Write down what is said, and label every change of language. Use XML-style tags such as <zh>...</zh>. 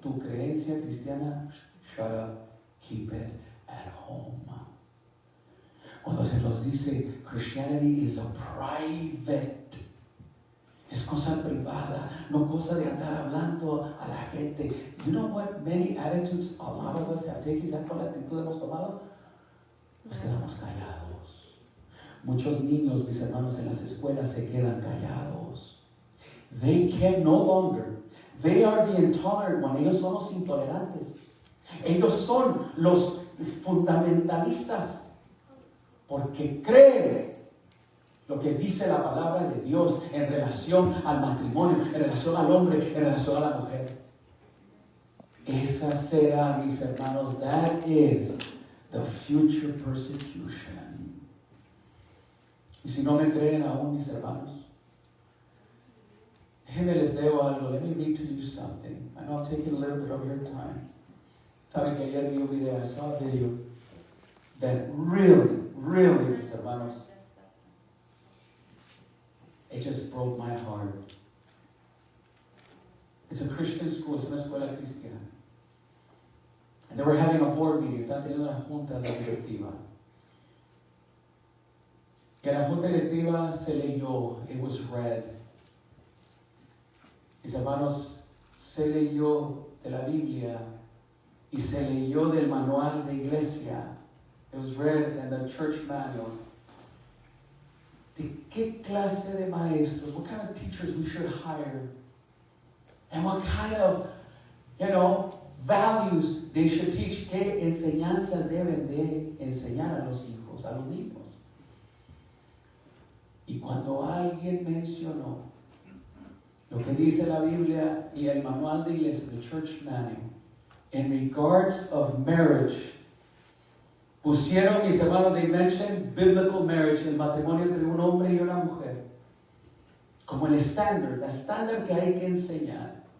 <es>Tu creencia cristiana,</es> <en>shut up, keep it at home.</en> <es>Cuando se nos dice,</es> <en>Christianity is a private,</en> <es>es cosa privada, no cosa de andar hablando a la gente.</es> <en>You know what many attitudes a lot of us have taken?</en> <es>¿Sabes cuál actitud hemos tomado? Nos quedamos callados. Muchos niños, mis hermanos, en las escuelas se quedan callados.</es> <en>They can no longer. They are the intolerant one.</en> <es>Ellos son los intolerantes. Ellos son los fundamentalistas. Porque creen lo que dice la palabra de Dios en relación al matrimonio, en relación al hombre, en relación a la mujer. Esa será, mis hermanos,</es> <en>that is the future persecution.</en> <es>Y si no me creen aún, mis hermanos, déjenme les leo algo.</es> <en>Let me read to you something. I know I'm taking a little bit of your time.</en> <es>Saben que ayer vi un video,</es> <en>I saw a video that really,</en> <es>mis hermanos,</es> <en>it just broke my heart. It's a Christian school,</en> <es>es una escuela cristiana.</es> <en>And they were having a board meeting,</en> <es>están teniendo una junta directiva. Y en la junta directiva se leyó,</es> <en>it was read.</en> <es>Mis hermanos, se leyó de la Biblia y se leyó del manual de iglesia.</es> <en>It was read in the church manual.</en> <es>¿De qué clase de maestros?</es> <en>What kind of teachers we should hire? And what kind of, values they should teach?</en> <es>¿Qué enseñanzas deben de enseñar a los hijos, a los niños? Y cuando alguien mencionó lo que dice la Biblia y el manual de iglesia,</es> <en>the church manual, in regards of marriage,</en> <es>pusieron, mis hermanos,</es> <en>they mentioned biblical marriage,</en> <es>el matrimonio entre un hombre y una mujer, como el estándar, la estándar que hay que enseñar.</es>